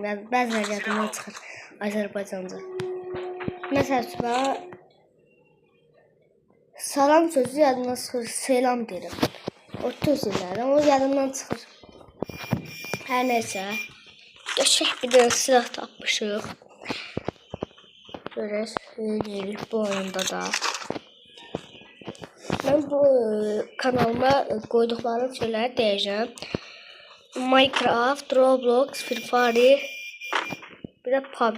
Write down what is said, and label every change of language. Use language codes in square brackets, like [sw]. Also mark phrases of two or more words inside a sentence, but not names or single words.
[az] Yəni bəzən yadımdan çıxır Azərbaycanca. Məsələn, salam sözü yadımdan çıxır, selam deyirəm. O tözlərdən o yadımdan çıxır. Hər nəysə, qəşəng bir də silah tapmışıq. Böyle deyirik bu oyunda da. [tr] Ben bu kanalıma koyduklarım şeyleri diyeceğim. Minecraft, Roblox, Free Fire, bir de PUBG.